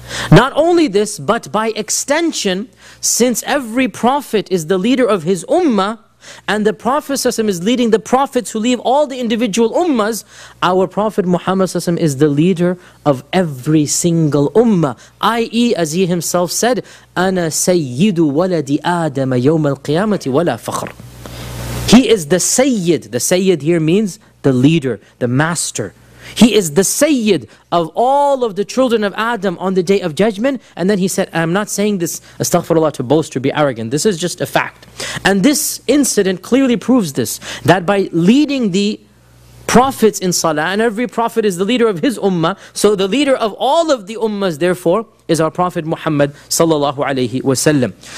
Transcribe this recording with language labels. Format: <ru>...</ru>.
<en>Not only this, but by extension, since every Prophet is the leader of his Ummah, and the Prophet ﷺ is leading the Prophets who leave all the individual Ummahs, our Prophet Muhammad ﷺ is the leader of every single Ummah. I.e., as he himself said,</en> <ar>أَنَا سَيِّدُ وَلَدِ آدَمَ يَوْمَ الْقِيَامَةِ وَلَا فَخْرٌ.</ar> <en>He is the Sayyid. The Sayyid here means the leader, the master. He is the Sayyid of all of the children of Adam on the Day of Judgment. And then he said, I'm not saying this, astaghfirullah, to boast or be arrogant. This is just a fact. And this incident clearly proves this, that by leading the Prophets in Salah, and every Prophet is the leader of his Ummah, so the leader of all of the Ummahs, therefore, is our Prophet Muhammad sallallahu alayhi wa sallam.</en>